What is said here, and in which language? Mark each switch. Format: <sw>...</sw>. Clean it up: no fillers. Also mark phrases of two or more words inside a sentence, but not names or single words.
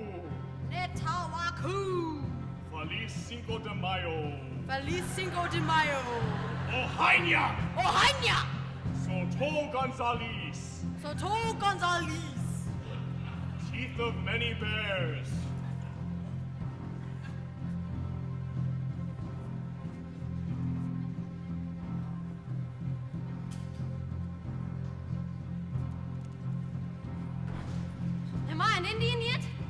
<es>Netawaku. Feliz Cinco de Mayo. Feliz Cinco de Mayo. Ohaina. Ohaina.</es> <en>Soto Gonzales. Soto Gonzales. Teeth of many bears. Am I an Indian yet?</en>